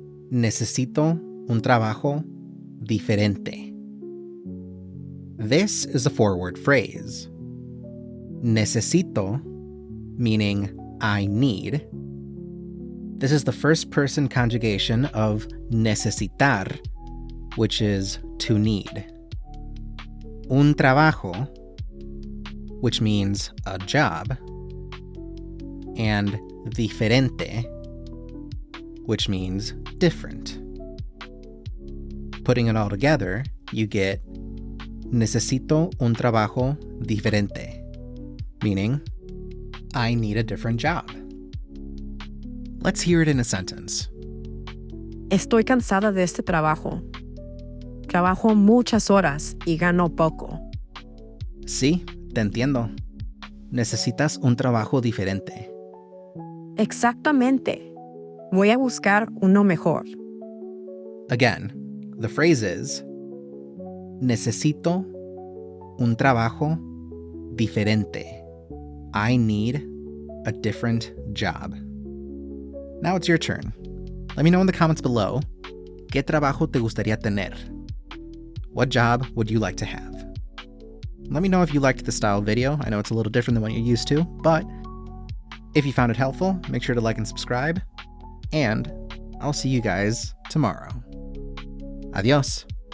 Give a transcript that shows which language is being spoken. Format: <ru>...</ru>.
<es>Necesito un trabajo diferente.</es> <en>This is a four-word phrase. Necesito, meaning I need. This is the first-person conjugation of necesitar, which is to need. Un trabajo, which means a job, and diferente, which means different. Putting it all together, you get</en> <es>necesito un trabajo diferente,</es> <en>meaning I need a different job. Let's hear it in a sentence.</en> <es>Estoy cansada de este trabajo. Trabajo muchas horas y gano poco. Sí, te entiendo. Necesitas un trabajo diferente. Exactamente. Voy a buscar uno mejor.</es> <en>Again, the phrase is</en> <es>necesito un trabajo diferente.</es> <en>I need a different job. Now it's your turn. Let me know in the comments below,</en> <es>¿qué trabajo te gustaría tener?</es> <en>What job would you like to have? Let me know if you liked the style video. I know it's a little different than what you're used to, but if you found it helpful, make sure to like and subscribe, and I'll see you guys tomorrow. Adios.</en>